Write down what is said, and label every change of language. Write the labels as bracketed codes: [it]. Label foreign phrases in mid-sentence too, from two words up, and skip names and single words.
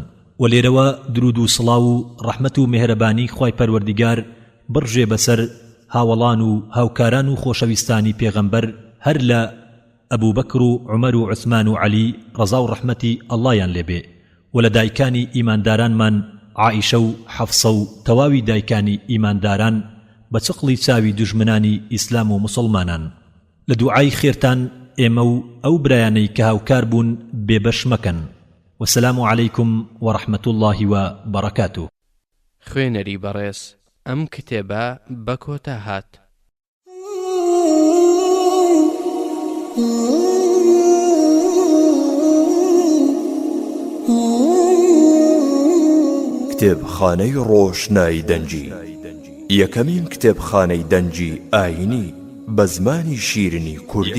[ckb] و لێرەوە درود و سڵاو و ڕەحمەت و مێهرەبانی خوای پەروەردیگار بڕژێ بەسەر هاوڵان و هاوکاران و خۆشەویستانی پێغەمبەر هەر لە ئەبوو بەکر و عومەر و عوسمان و عەلی ڕەزا و ڕەحمەتی ئەڵڵایان لێبێ و لە دایکانی ئیماندارانمان عائیشە و حەفسە و تەواوی دایکانی ئیمانداران بە چقڵی چاوی دوژمنانی ئیسلام و موسڵمانان. لە دوعای خێرتان ئێمە و ئەو برایانەی کە هاوکار بوون بێبەش مەکەن. [ar] والسلام عليكم ورحمة الله وبركاته. [ckb] خوێنەری بەڕێز ئەم کتێبە بە کۆتا هات. کتێبخانەی ڕۆشنایی دەنجی یەکەمین کتێبخانەی دەنجی ئاینی بە زمانی شیرینی کوردی.